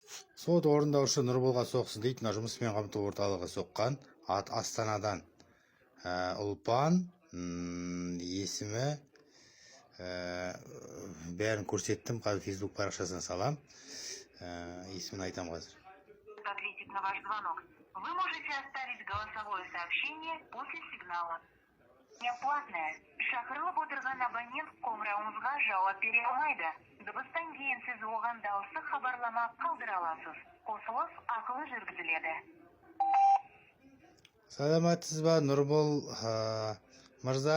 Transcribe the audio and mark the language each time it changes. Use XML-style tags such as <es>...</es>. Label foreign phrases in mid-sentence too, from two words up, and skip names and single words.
<kk>Сот орындаушы Нұрболға соқсын дейді. Мына жұмыспен қамту орталығы соққан. Астанадан. Ұлпан, есімі, бәрін көрсеттім. Қазір Facebook парақшасына салам. Есімін айтам қазір.</kk> <ru>Ответить на ваш звонок. Вы можете оставить голосовое сообщение после сигнала. Неоплатное.</ru> <kk>Шақырылып отырған абонент қоңырауыңызға жауап бере алмайды. Дыбыстан кейін сіз оған дауыстық хабарлама қалдыра аласыз. Қосылыс ақылы жүргізіледі. Саламатсыз ба, Нұрбол мырза?</kk>